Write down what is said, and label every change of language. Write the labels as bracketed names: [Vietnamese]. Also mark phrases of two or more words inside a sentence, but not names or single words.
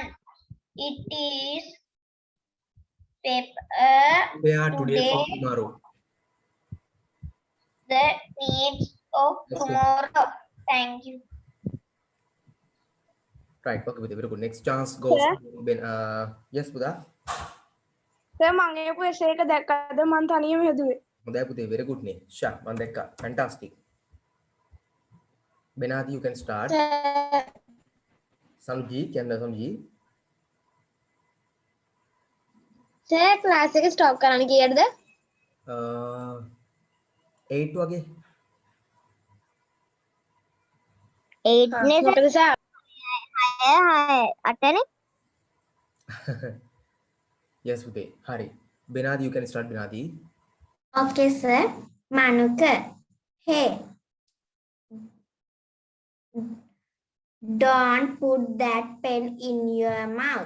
[English] It is paper Prepare today for today, tomorrow. the needs of That's good. tomorrow. Thank you. Right, okay, very good. Next chance goes Sir? to Ben. Yes, Buddha. [Sinhala] සර් මම ඒක essay එක දැක්කද මම තනියම හැදුවේ. හොඳයි පුතේ, [English] very good නේ. Sure, [Sinhala] මම දැක්කා. [English] Fantastic. Benadi, you can start. Sanji, can Sanji? [Sinhala] සර් ක්ලාස් එක ස්ටොප් කරන්න කීයටද? 8 වගේ. 8 නේ මොකද සර්? 8නේ. [English] Yes, Pute. Hari. Benadi, you can start, Benadi. Okay, sir. Manuka. Hey, don't put that pen in your mouth.